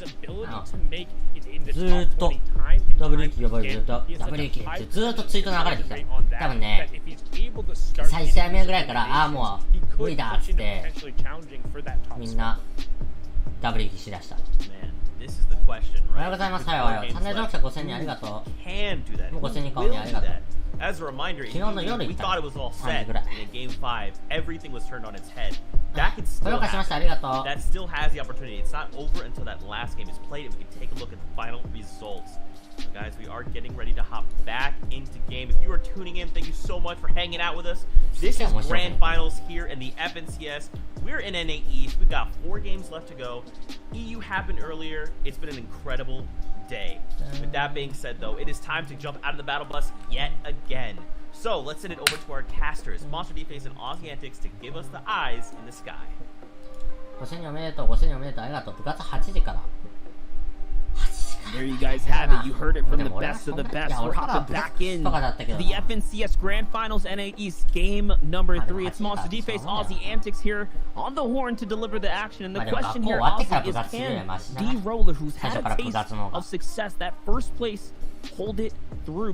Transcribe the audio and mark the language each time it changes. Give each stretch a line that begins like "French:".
Japanese: ずーっと W 期、W 期、W 期ってずーっとツイート流れてきた。多分ね、最初目ぐらいから、ああ、もう無理だっつって、みんな W 期しだした。
English: This is the question,
Japanese: おはようございます。はい、おはよう。チャンネル登録者5000人ありがとう。
English: Can do that.
Japanese: もう5000人顔
English: Will
Japanese: にあり
English: do
Japanese: がとう。
English: that. As a reminder, we thought it was all set, and in Game 5, everything was turned on its head. That can still happen. That still has the opportunity. It's not over until that last game is played, and we can take a look at the final results. So guys, we are getting ready to hop back into game. If you are tuning in, thank you so much for hanging out with us. This is Grand Finals here in the FNCS. We're in NA East. We've got 4 games left to go. EU happened earlier. It's been an incredible day. With that being said, though, it is time to jump out of the battle bus yet again. So let's send it over to our casters, Monster Deface and Aussie Antics, to give us the eyes in the sky.
Japanese: 5000人おめでとう、5000人おめでとう、ありがとう。部活8時から。
English: There you guys have it. You heard it from the best of the best. We're hopping back in the FNCS Grand Finals NA East game number 3. It's Monster Deface, Aussie Antics here on the horn to deliver the action. And the question here, Aussie, is can D-Roller, who's had a taste of success, that first place, hold it through?